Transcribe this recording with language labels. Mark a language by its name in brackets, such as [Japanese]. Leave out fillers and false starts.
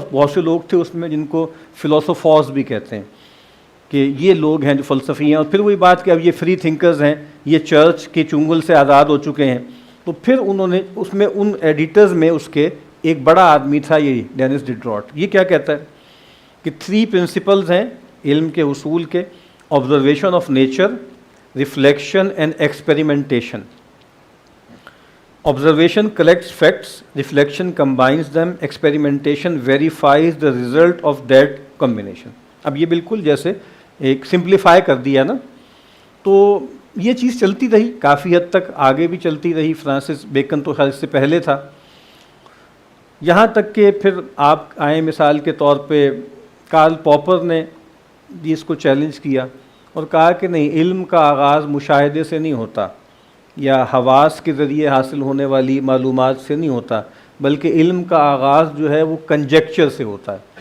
[Urdu] بہت سے لوگ تھے اس میں جن کو فلاسفرز بھی کہتے ہیں، کہ یہ لوگ ہیں جو فلسفی ہیں. اور پھر وہی بات کہ اب یہ فری تھنکرز ہیں، یہ چرچ کے چنگل سے آزاد ہو چکے ہیں. تو پھر انہوں نے اس میں ان ایڈیٹرز میں اس کے ایک بڑا آدمی تھا، یہ ڈینس ڈیڈراٹ. یہ کیا کہتا ہے کہ 3 پرنسپلز ہیں علم کے اصول کے: [English] Observation of nature, reflection and experimentation. Observation collects facts, reflection combines them, experimentation verifies the result of that combination. [Urdu] اب یہ بالکل جیسے ایک سمپلیفائی کر دیا نا. تو یہ چیز چلتی رہی کافی حد تک، آگے بھی چلتی رہی. فرانسس بیکن تو خیر اس سے پہلے تھا. یہاں تک کہ پھر آپ آئیں مثال کے طور پہ کارل پاپر نے بھی اس کو چیلنج کیا اور کہا کہ نہیں، علم کا آغاز مشاہدے سے نہیں ہوتا یا حواس کے ذریعے حاصل ہونے والی معلومات سے نہیں ہوتا، بلکہ علم کا آغاز جو ہے وہ کنجیکچر سے ہوتا ہے.